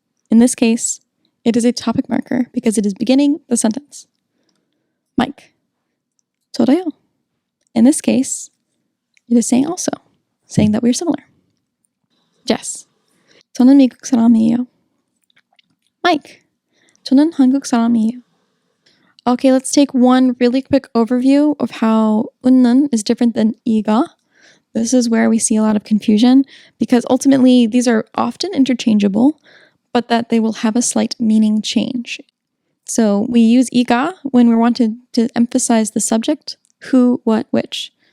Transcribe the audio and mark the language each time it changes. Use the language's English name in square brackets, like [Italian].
[English] In this case, it is a topic marker because it is beginning the sentence. Mike, [Korean] 저도요. [English] In this case, it is saying also, saying that we're similar. [Korean] Jess, 저는 미국 사람이에요. Mike, 저는 한국 사람이에요. [English] Okay, let's take one really quick overview of how 는 is different than 이가. This is where we see a lot of confusion because ultimately these are often interchangeable, but that they will have a slight meaning change. So we use 이가 when we want to emphasize the subject, who, what, which.